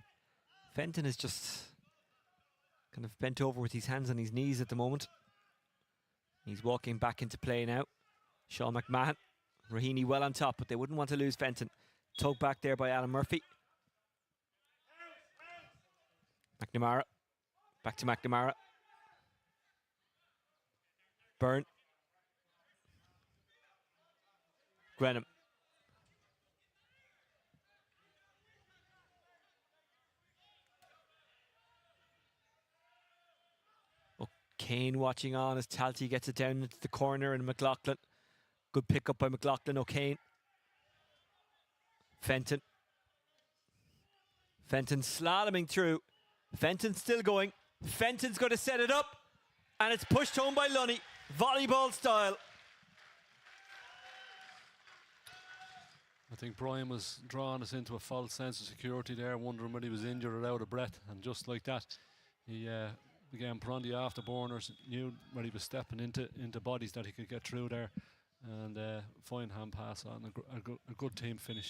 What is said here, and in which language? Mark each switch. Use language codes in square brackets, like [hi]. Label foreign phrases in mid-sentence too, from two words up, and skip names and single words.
[en] Fenton is just kind of bent over with his hands on his knees at the moment. He's walking back into play now. Sean McMahon. Raheny well on top, but they wouldn't want to lose Fenton. Tugged back there by Alan Murphy. McNamara. Back to McNamara. Byrne. Grenham. O'Kane watching on as Talty gets it down into the corner, and McLaughlin. Good pick up by McLaughlin. O'Kane. Fenton. Fenton slaloming through. Fenton's still going. Fenton's going to set it up, and it's pushed home by Lunny. Volleyball style. I think Brian was drawing us into a false sense of security there, wondering whether he was injured or out of breath, and just like that, he began put on the afterburners, knew where he was stepping into bodies that he could get through there, and fine hand pass on, a good team finish.